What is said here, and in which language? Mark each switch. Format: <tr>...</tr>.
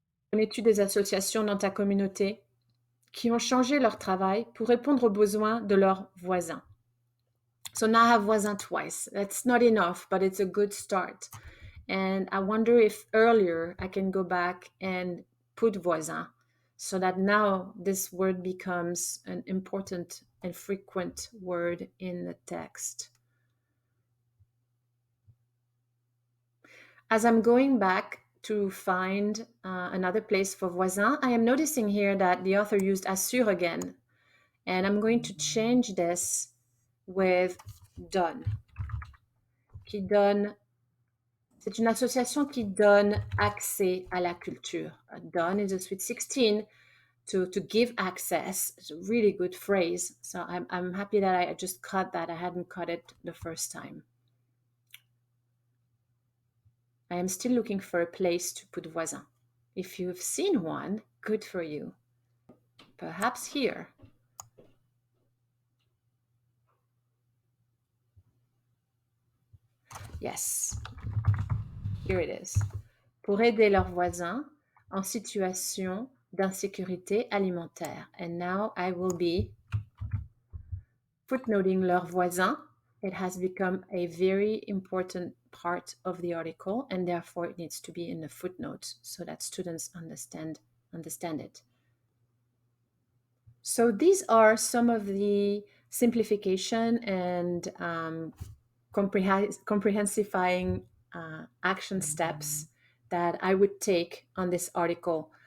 <fr>Connais-tu des associations dans ta communauté qui ont changé leur travail pour répondre aux besoins de leurs voisins?</fr> <en>So now I have voisin twice. That's not enough, but it's a good start. And I wonder if earlier I can go back and put voisin so that now this word becomes an important and frequent word in the text. As I'm going back to find another place for voisin, I am noticing here that the author used assure again. And I'm going to change this with donne.</en> <fr>Qui donne. C'est une association qui donne accès à la culture.</fr> <en>Donne is a sweet 16, to give access. It's a really good phrase. So I'm happy that I just cut that. I hadn't cut it the first time. I am still looking for a place to put voisin. If you've seen one, good for you. Perhaps here. Yes, here it is.</en> <fr>Pour aider leurs voisins en situation d'insécurité alimentaire.</fr> <en>And now I will be footnoting</en> <fr>leurs voisins.</fr> <en>It has become a very important part of the article, and therefore it needs to be in the footnotes so that students understand it. So these are some of the simplification and comprehensifying action steps that I would take on this article.</en>